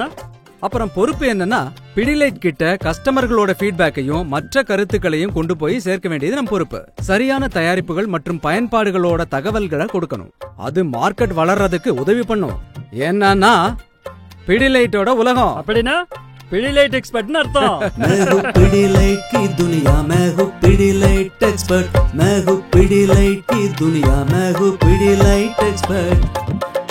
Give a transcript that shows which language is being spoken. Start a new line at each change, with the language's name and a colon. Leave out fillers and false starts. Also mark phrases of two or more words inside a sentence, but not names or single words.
Tamil: அப்புறம் பொறுப்பு என்னன்னா பிடிலைட் கிட்ட கஸ்டமர்களோட ஃபீட்பேக்கையும் மற்ற கருத்துக்களையும் கொண்டு போய் சேர்க்க வேண்டியது நம் பொறுப்பு. சரியான தயாரிப்புகள் மற்றும் பயன்பாடுகளோட தகவல்களை கொடுக்கணும். அது மார்க்கெட் வளர்றதுக்கு உதவி பண்ணும். என்னன்னா பிடிலைட்டோட உலகம். அப்படின்னா பிடிலைட் எக்ஸ்பர்ட்னு அர்த்தம்.
Hindi: मैं हूँ पिडिलाइट की दुनिया, मैं हूँ पिडिलाइट एक्सपर्ट, मैं हूँ पिडिलाइट की दुनिया, मैं हूँ पिडिलाइट एक्सपर्ट.